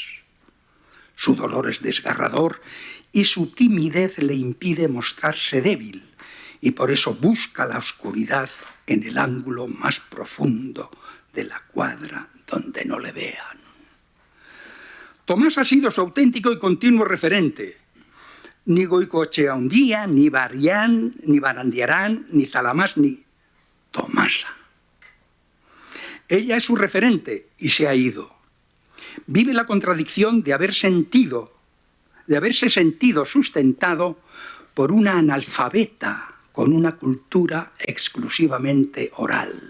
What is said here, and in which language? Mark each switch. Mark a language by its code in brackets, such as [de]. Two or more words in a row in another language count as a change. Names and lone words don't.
[es] Su dolor es desgarrador y su timidez le impide mostrarse débil, y por eso busca la oscuridad en el ángulo más profundo de la cuadra donde no le vean. Tomás ha sido su auténtico y continuo referente. ni Goicoechea, ni Barián, ni Barandiarán, ni Zalamás, ni Tomasa. Ella es su referente y se ha ido. Vive la contradicción de haberse sentido sustentado por una analfabeta con una cultura exclusivamente oral.